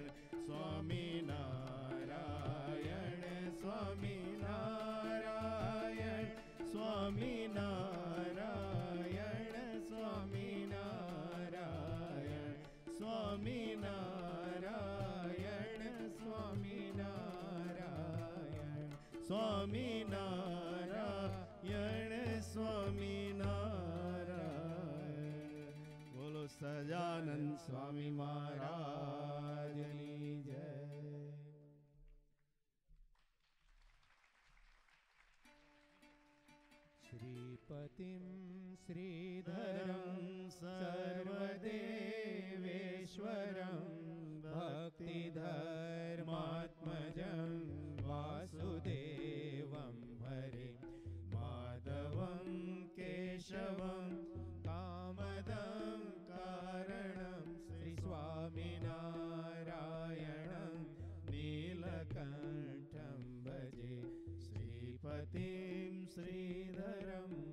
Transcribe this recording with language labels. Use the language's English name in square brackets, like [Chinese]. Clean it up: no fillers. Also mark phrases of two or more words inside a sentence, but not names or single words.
[Gujarati] સ્વામી નારાયણ સ્વામી નારાયણ સ્વામી નારાયણ સ્વામી નારાયણ સ્વામી નારાયણ સ્વામી નારાયણ સ્વામી નારાયણ સ્વામી નારાયણ. બોલો સજાનંદ સ્વામી મહારાજની જય. [Sanskrit] श्रीपतिं श्रीधरं सर्वदेवेश्वरं भक्तिधर्मात्मजं वासुदेवं हरिं माधवं केशवं कामदं कारणं श्रीस्वामिनारायणं नीलकण्ठं भजे श्रीपतिं श्रीधरम्.